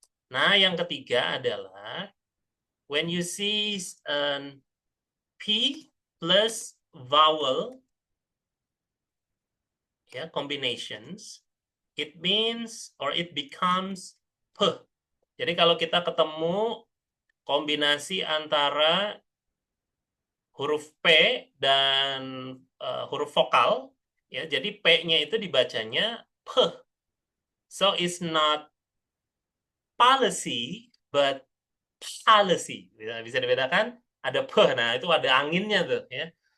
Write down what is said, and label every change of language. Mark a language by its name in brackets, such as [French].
[Indonesian] Nah, yang ketiga adalah [English] when you see P plus vowel ya, combinations, it means or it becomes P. [Indonesian] Jadi kalau kita ketemu kombinasi antara huruf P dan huruf vokal ya, jadi P-nya itu dibacanya P. [English] So it's not policy, but policy. [Indonesian] Bisa dibedakan? Ada P, nah itu ada anginnya tuh ya.